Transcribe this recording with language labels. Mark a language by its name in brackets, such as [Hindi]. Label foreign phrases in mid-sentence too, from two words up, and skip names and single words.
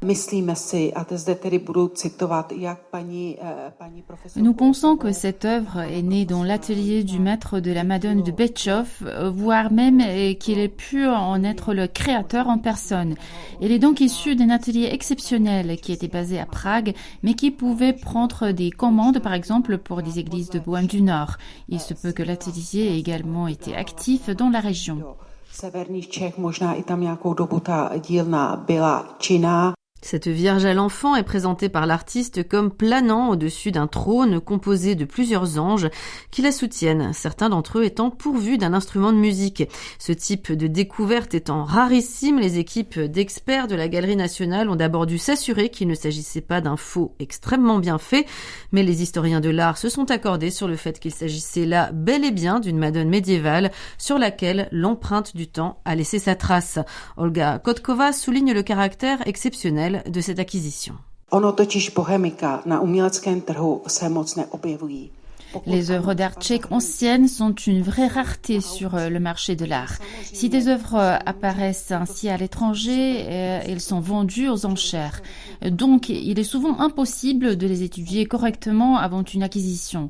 [French] Nous pensons que cette œuvre est née dans l'atelier du maître de la Madone de Bečov, voire même qu'il ait pu en être le créateur en personne. Elle est donc issue d'un atelier exceptionnel qui était basé à Prague, mais qui pouvait prendre des commandes, par exemple, pour des églises de Bohême du Nord. Il se peut que l'atelier ait également été actif dans la région. [Czech] Severních Čech, možná i tam nějakou dobu ta dílna byla činná. [French] Cette Vierge à l'enfant est présentée par l'artiste comme planant au-dessus d'un trône composé de plusieurs anges qui la soutiennent, certains d'entre eux étant pourvus d'un instrument de musique. Ce type de découverte étant rarissime, les équipes d'experts de la Galerie nationale ont d'abord dû s'assurer qu'il ne s'agissait pas d'un faux extrêmement bien fait, mais les historiens de l'art se sont accordés sur le fait qu'il s'agissait là bel et bien d'une Madone médiévale sur laquelle l'empreinte du temps a laissé sa trace. Olga Kotkova souligne le caractère exceptionnel de cette acquisition. [Czech] Ono totiž bohemika na uměleckém trhu se moc neobjevují. [French] Les œuvres d'art tchèques anciennes sont une vraie rareté sur le marché de l'art. Si des œuvres apparaissent ainsi à l'étranger, elles sont vendues aux enchères. Donc, il est souvent impossible de les étudier correctement avant une acquisition.